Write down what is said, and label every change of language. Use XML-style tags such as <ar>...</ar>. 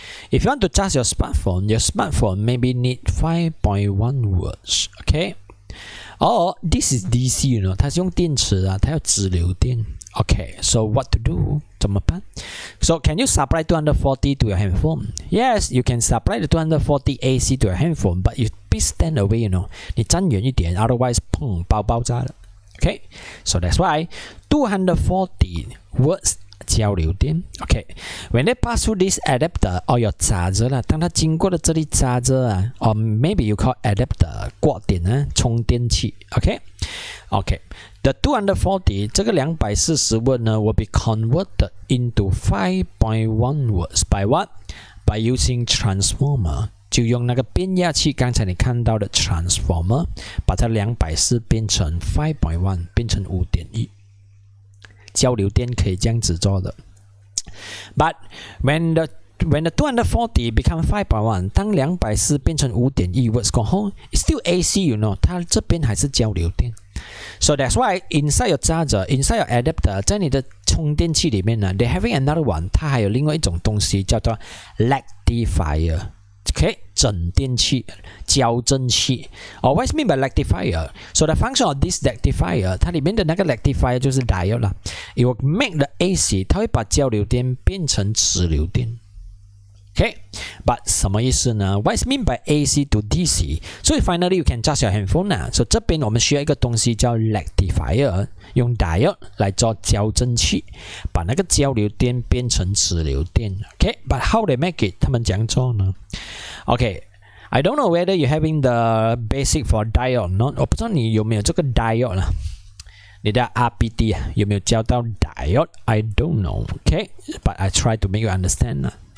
<en>If you want to charge your smartphone maybe need 5.1 volts。 OK。Or this is DC， you know，</en> <zh>它是用电池啊，它要直流电。</zh> <en>Okay, so what to do?</en> <zh>怎么办</zh> <en>So can you supply 240 to your handphone? Yes, you can supply the 240 AC to your handphone, but you please stand away, you know.</en> <zh>你站远一点 otherwise 砰爆炸了。</zh> <en>Okay, so that's why 240 volts 交流电。 Okay, when they pass through this adapter or your charger 啦，</en> <zh>当它经过了这里 charger 啊</zh> <en>or maybe you call adapter</en> <zh>挂点啊，充电器。</zh> <en>Okay.The 240这个240 volt 呢 will be converted into 5.1 volts by what? By using transformer，</en> <zh>就用那个变压器，刚才你看到的</zh> <en>transformer，</en> <zh>把它240变成 5.1， 变成 5.1。交流电可以这样子做的。</zh> <en>But when the 240 become 5.1，</en> <zh>当240变成 5.1 volts 过后</zh> <en>it's still AC you know，</en> <zh>它这边还是交流电。</zh> <en>So that's why inside your charger, inside your adapter，</en> <zh>在你的充电器里面呢</zh> <en>，they having another one， 它还有另外一种东西叫做 rectifier， OK，</en> <zh>整电器、矫正器。</zh> <en>Or what's mean by rectifier? So the function of this rectifier，</en> <zh>它里面的那个 rectifier 就是 diode 啦。</zh> <en>It will make the AC，</en> <zh>它会把交流电变成直流电。</zh> <en>Okay, but</en> <zh>什么意思呢</zh> <en>？What's mean by AC to DC? So finally you can charge your handphone 啦。</en> <zh>So 这边我们需要一个东西叫 rectifier， 用 diode 来做矫正器，把那个交流电变成直流电。</zh> <en>Okay, but how they make it？</en> <zh>他们怎样做呢</zh> <en>？Okay, I don't know whether you having the basic for diode not？</en> <zh>我不知道你有没有这个 diode 啦。你的 RPD 有没有教到 diode？</zh> <en>I don't know. Okay, but I try to make you understand 啦。</en>